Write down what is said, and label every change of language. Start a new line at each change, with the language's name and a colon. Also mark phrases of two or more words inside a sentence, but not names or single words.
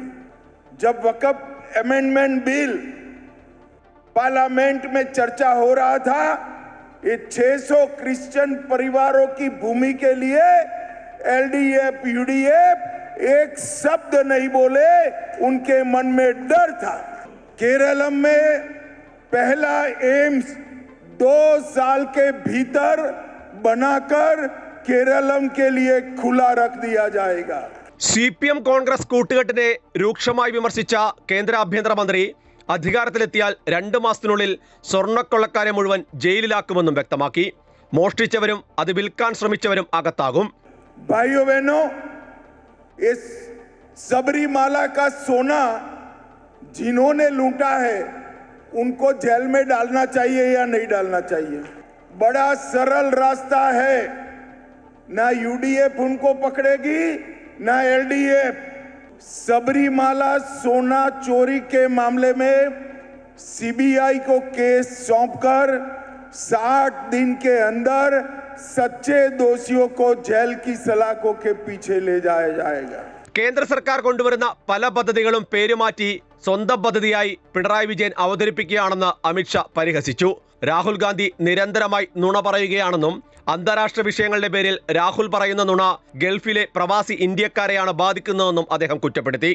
Hindi: जब वक़्फ़ अमेंडमेंट बिल पार्लियामेंट में चर्चा हो रहा था, ये 600 क्रिश्चियन परिवारों की भूमि के लिए LDF UDF एक शब्द नहीं बोले. उनके मन में डर था. केरलम में पहला एम्स 2 साल के भीतर बनाकर केरलम के लिए खुला रख दिया जाएगा.
Malayalam: CPM കോൺഗ്രസ് കൂട്ടുകെട്ടിനെ രൂക്ഷമായി വിമർശിച്ച കേന്ദ്ര ആഭ്യന്തരമന്ത്രി അധികാരത്തിലെത്തിയാൽ 2 മാസത്തിനുള്ളിൽ സ്വർണ്ണക്കൊള്ളക്കാരെ മുഴുവൻ ജയിലിലാക്കുമെന്നും വ്യക്തമാക്കി. മോഷ്ടിച്ചവരും അത് വിൽക്കാൻ ശ്രമിച്ചവരും അകത്താകും.
Hindi: भाइयों बहनों, इस सबरीमाला का सोना जिन्होंने लूटा है उनको जेल में डालना चाहिए या नहीं डालना चाहिए? बड़ा सरल रास्ता है. ना UDF उनको पकड़ेगी ना LDF. सबरीमाला सोना चोरी के मामले में सीबीआई को केस सौंपकर 60 दिन के अंदर सच्चे दोषियों को जेल की सलाखों के पीछे ले जाया जाएगा.
Malayalam: കേന്ദ്ര സർക്കാർ കൊണ്ടുവരുന്ന പല പദ്ധതികളും പേരുമാറ്റി സ്വന്തം പദ്ധതിയായി പിണറായി വിജയൻ അവതരിപ്പിക്കുകയാണെന്ന് അമിത്ഷാ പരിഹസിച്ചു. രാഹുൽ ഗാന്ധി നിരന്തരമായി നുണ പറയുകയാണെന്നും അന്താരാഷ്ട്ര വിഷയങ്ങളുടെ പേരിൽ രാഹുൽ പറയുന്ന നുണ ഗൾഫിലെ പ്രവാസി ഇന്ത്യക്കാരെയാണ് ബാധിക്കുന്നതെന്നും അദ്ദേഹം കുറ്റപ്പെടുത്തി.